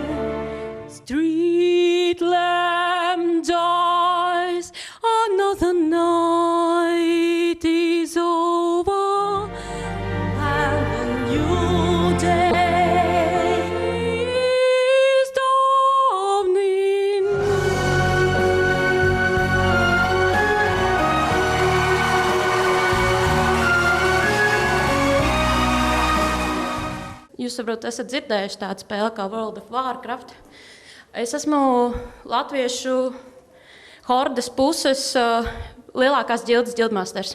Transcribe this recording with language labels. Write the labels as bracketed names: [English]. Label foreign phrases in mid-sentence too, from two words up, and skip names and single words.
[English] Street lamp dies, another night is over, and a new day is dawning. [Latvian] Jūs saprotat, esat dzirdējuši tādu spēli kā World of Warcraft. Es esmu latviešu hordes puses lielākās ģildes ģildmasters.